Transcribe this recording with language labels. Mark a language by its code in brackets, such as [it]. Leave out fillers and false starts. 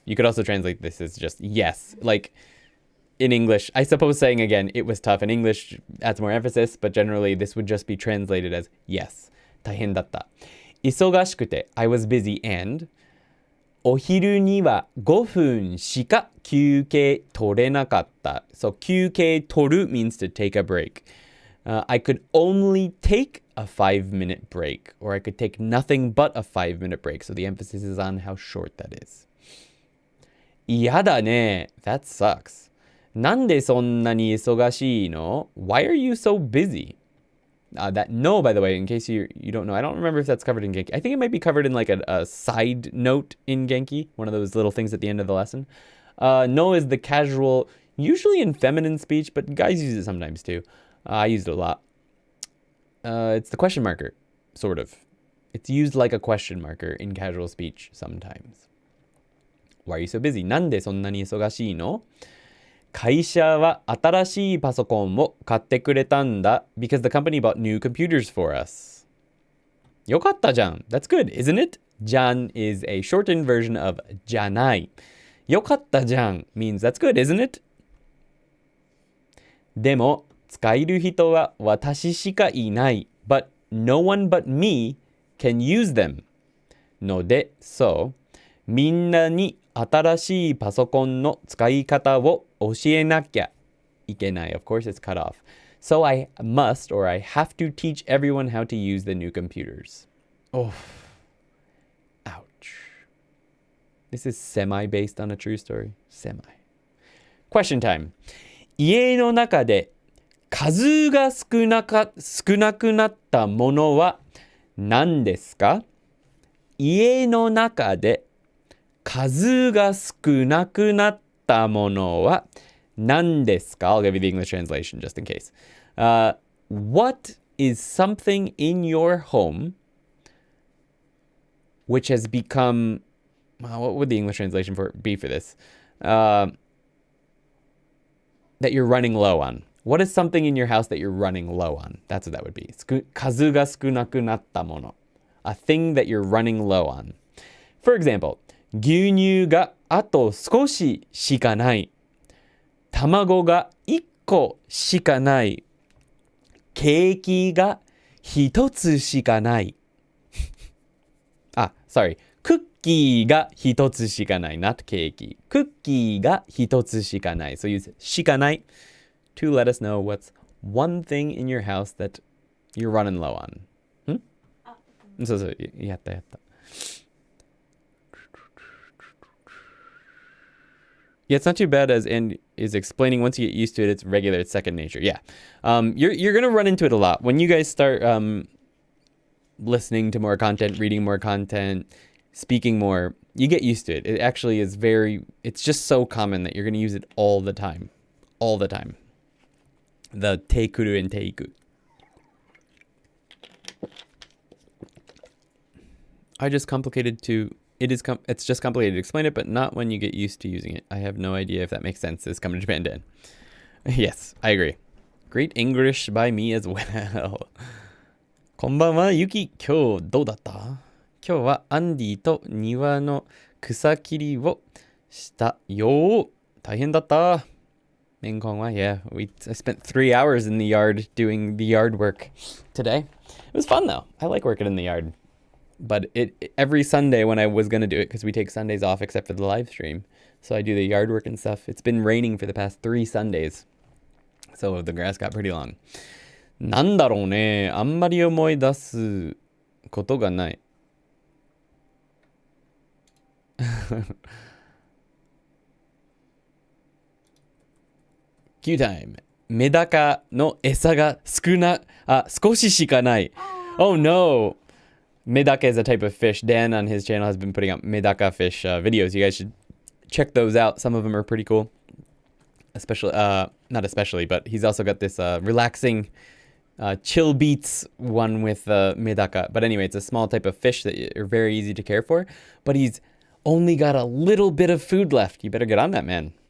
[en] You could also translate this as just yes. Like in English, I suppose saying again, it was tough. In English, adds more emphasis, but generally this would just be translated as yes. [ja] 大変だった。忙しくて [en] I was busy and [ja] お昼には5分しか休憩取れなかった。 [en] So 休憩取る means to take a break. I could only take a 5-minute break, or I could take nothing but a 5-minute break. So the emphasis is on how short that is. [ja] 嫌だね。 [en] That sucks. [ja] なんでそんなに忙しいの? [en] Why are you so busy? That no, by the way, in case you don't know, I don't remember if that's covered in Genki. I think it might be covered in like a side note in Genki, one of those little things at the end of the lesson. No is the casual, usually in feminine speech, but guys use it sometimes too. I used it a lot. It's the question marker, sort of. It's used like a question marker in casual speech sometimes. Why are you so busy? [ja] なんでそんなに忙しいの？会社は新しいパソコンを買ってくれたんだ [en] because the company bought new computers for us. [ja] よかったじゃん. [en] That's good, isn't it? じゃん is a shortened version of じゃない. よかったじゃん means that's good, isn't it? [ja] でも使える人は私しかいない [en] but no one but me can use them. [ja] ので、そう、みんなに新しいパソコンの使い方を教えなきゃいけない. [en] Of course, it's cut off. So I must or I have to teach everyone how to use the new computers. Oh, ouch. This is semi-based on a true story. Semi. Question time. [ja] 家の中で数が少なくなったものは何ですか？家の中で数が少なくなったものは何ですか？ [en] I'll give you the English translation just in case. What is something in your home which has become... what would the English translation be for this? That you're running low on. What is something in your house that you're running low on? That's what that would be. [ja] 数が少なくなったもの. [en] A thing that you're running low on. [ja] For example, 牛乳があと少ししかない。卵が1個しかない。ケーキが1つしかない。 [en] sorry. [ja] クッキーが1つしかない。 [en] Not ケーキ。 [ja] クッキーが1つしかない。 [en] So use しかない to let us know what's one thing in your house that you're running low on. [ja] そうそう、やった。 [en] Yeah, it's not too bad as Andy is explaining. Once you get used to it, it's regular, it's second nature. Yeah. You're going to run into it a lot. When you guys start listening to more content, reading more content, speaking more, you get used to it. It actually is it's just so common that you're going to use it all the time. All the time. The te kuru and te iku. It's just complicated to explain it, but not when you get used to using it. I have no idea if that makes sense. This coming to Japan Dan. Yes, I agree. Great English by me as well. [ja] こんばんは、ゆき。今日どうだった？今日はアンディと庭の草切りをしたよ。大変だった。 [en] メンコンは I spent 3 hours in the yard doing the yard work today. It was fun though. I like working in the yard. But every Sunday when I was going to do it, because we take Sundays off except for the live stream, so I do the yard work and stuff. It's been raining for the past 3 Sundays, so the grass got pretty long. [ja] なんだろうね。あんまり思い出すことがない。 [en] Q time. [ja] メダカの餌が少ししかない。 [en] Oh no! Medaka is a type of fish. Dan on his channel has been putting up Medaka fish videos. You guys should check those out. Some of them are pretty cool. Not especially, but he's also got this relaxing chill beats one with Medaka. But anyway, it's a small type of fish that are very easy to care for. But he's only got a little bit of food left. You better get on that, man.